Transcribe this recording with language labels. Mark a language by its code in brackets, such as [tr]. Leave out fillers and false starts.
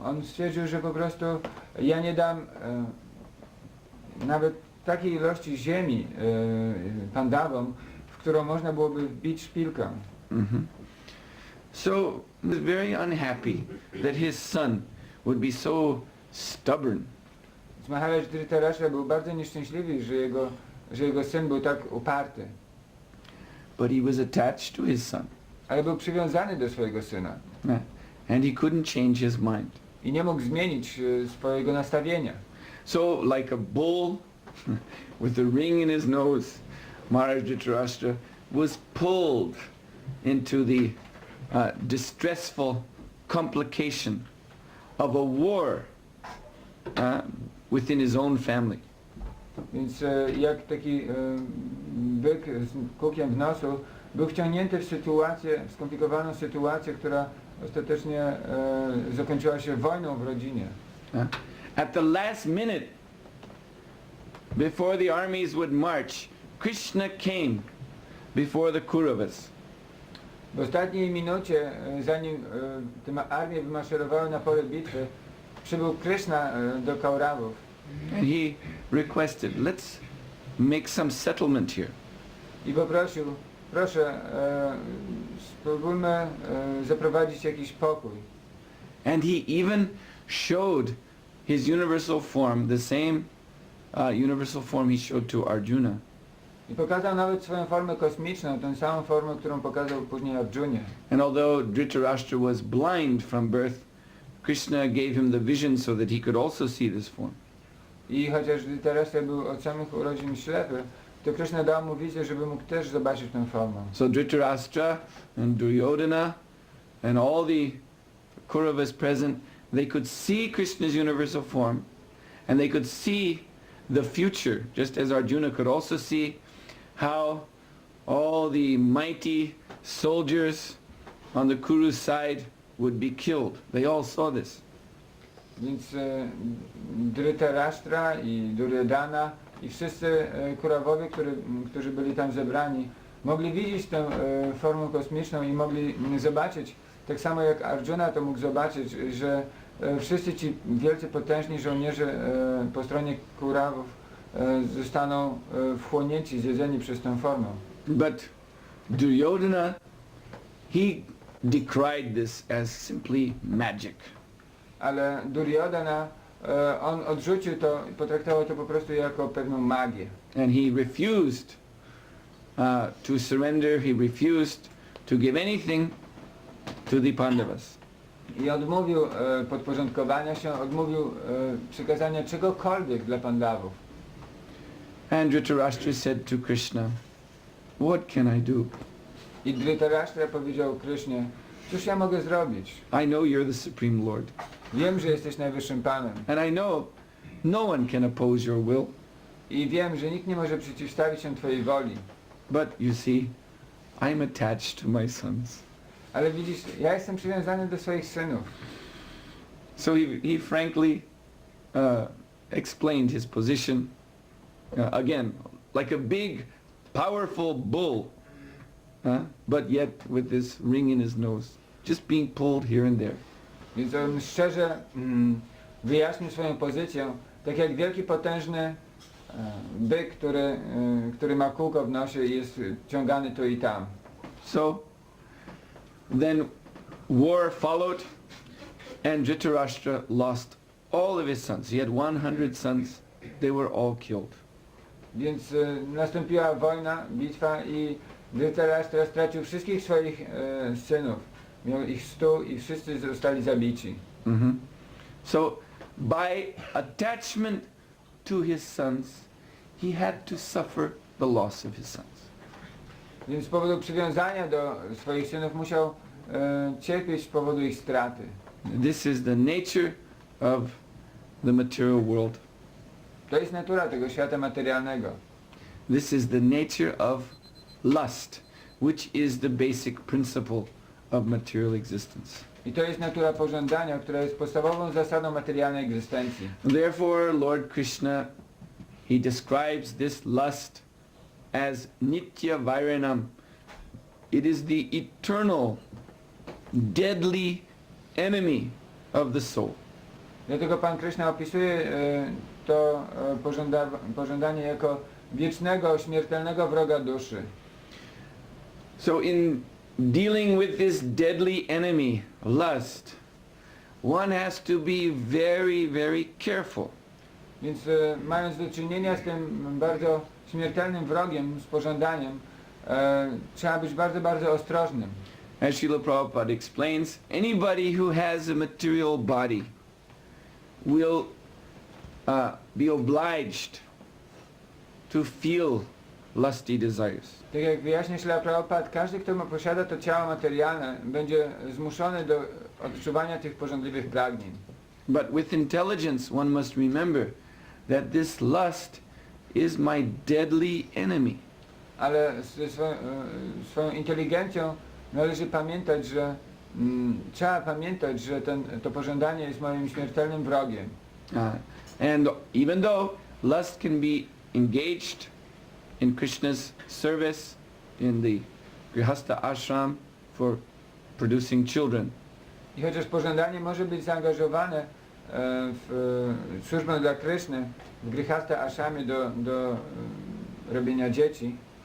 [pl] On stwierdził, że po prostu ja nie dam nawet takiej ilości ziemi Pandawom, w którą można byłoby wbić szpilkę. [en] So he was very unhappy that his son would be so stubborn. [pl] Maharaj Dhritarashtra był bardzo nieszczęśliwy, że jego syn był tak uparty. [en] But he was attached to his son. [pl] Ale był przywiązany do swojego syna. [en] And he couldn't change his mind. [pl] I nie mógł zmienić swojego nastawienia. [en] So like a bull with the ring in his nose, Maharaj Dhritarashtra was pulled into the distressful complication of a war within his own family. [pl] Więc jak taki byk z kukiem w nosu był wciągnięty w sytuację, w skomplikowaną sytuację, która ostatecznie zakończyła się wojną w rodzinie. [en] At the last minute, before the armies would march, Krishna came before the Kauravas. [pl] W ostatniej minucie, zanim te armie wymaszerowały na pole bitwy, przybył Krishna do Kaurawów. [en] And he requested, let's make some settlement here. [pl] I poprosił, proszę, spróbujmy zaprowadzić jakiś pokój. [en] And he even showed his universal form, the same universal form he showed to Arjuna. [pl] I pokazał nawet swoją formę kosmiczną, tę samą formę, którą pokazał później Arjunie. [en] And although Dhritarashtra was blind from birth, Krishna gave him the vision so that he could also see this form. [pl] I chociaż Dhritarashtra był od samych urodzin ślepy, to Krishna dał mu wizję, żeby mógł też zobaczyć tę formę. [en] So Dhritarashtra and Duryodhana and all the Kauravas present, they could see Krishna's universal form and they could see the future, just as Arjuna could also see how all the mighty soldiers on the Kuru's side would be killed. They all saw this. [pl] Więc Dhritarashtra i Duryodhana i wszyscy Kurawowie, którzy byli tam zebrani, mogli widzieć tę formę kosmiczną i mogli zobaczyć, tak samo jak Arjuna to mógł zobaczyć, że wszyscy ci wielcy, potężni żołnierze po stronie Kurawów zostaną wchłonięci, zjedzeni przez tę formę. [en] But Duryodhana, he decried this as simply magic. [pl] Ale Duryodhana, on odrzucił to i potraktował to po prostu jako pewną magię. [en] And he refused to surrender, he refused to give anything to the Pandavas. [pl] I odmówił podporządkowania się, odmówił przekazania czegokolwiek dla Pandawów. [en] And Dhritarashtra said to Krishna, what can I do? [pl] I Dhritarashtra powiedział Krysznie, cóż ja mogę zrobić? [en] I know you're the Supreme Lord. [pl] Wiem, że jesteś najwyższym Panem. [en] And I know no one can oppose your will. [pl] I wiem, że nikt nie może przeciwstawić się Twojej woli. [en] But you see, I'm attached to my sons. [pl] Ale widzisz, ja jestem przywiązany do swoich synów. [en] So he frankly explained his position. Again, like a big, powerful bull, but yet with this ring in his nose, just being pulled here and there. [pl] Więc on szczerze wyjaśnił swoją pozycję, tak jak wielki, potężny byk, który ma kółko w nosie i jest ciągany tu i tam. [en] So then war followed, and Dhritarashtra lost all of his sons. He had 100 sons. They were all killed. [pl] Więc nastąpiła wojna, bitwa i Dhritarashtra stracił wszystkich swoich synów. Miał ich 100 i wszyscy zostali zabici. [en] So by attachment to his sons, he had to suffer the loss of his sons. [pl] Więc z powodu przywiązania do swoich synów musiał cierpieć z powodu ich straty. [en] This is the nature of the material world. [pl] To jest natura tego świata materialnego. [en] This is the nature of lust, which is the basic principle of material existence. [pl] I to jest natura pożądania, która jest podstawową zasadą materialnej egzystencji. [en] Therefore, Lord Krishna, he describes this lust as [sa] nitya vairanam. [en] It is the eternal, deadly enemy of the soul. [pl] Dlatego Pan Krishna opisuje to pożądanie jako wiecznego, śmiertelnego wroga duszy. [en] So in dealing with this deadly enemy, lust, one has to be very, very careful. [pl] Więc mając do czynienia z tym bardzo śmiertelnym wrogiem, z pożądaniem, trzeba być bardzo, bardzo ostrożnym. [en] As Srila Prabhupada explains, anybody who has a material body will be obliged to feel lusty desires. [pl] Tak jak wyjaśnia Śrīla Prabhupada, każdy, kto posiada to ciało materialne, będzie zmuszony do odczuwania tych pożądliwych pragnień. [en] But with intelligence one must remember that this lust is my deadly enemy. [pl] Ale ze swoją inteligencją należy pamiętać, że trzeba pamiętać, że to pożądanie jest moim śmiertelnym wrogiem. [en] And even though lust can be engaged in Krishna's service in the Grihastha ashram for producing children, [pl] I chociaż pożądanie może być zaangażowane w służbę dla Kryszny, w Grihastha ashramie do robienia dzieci,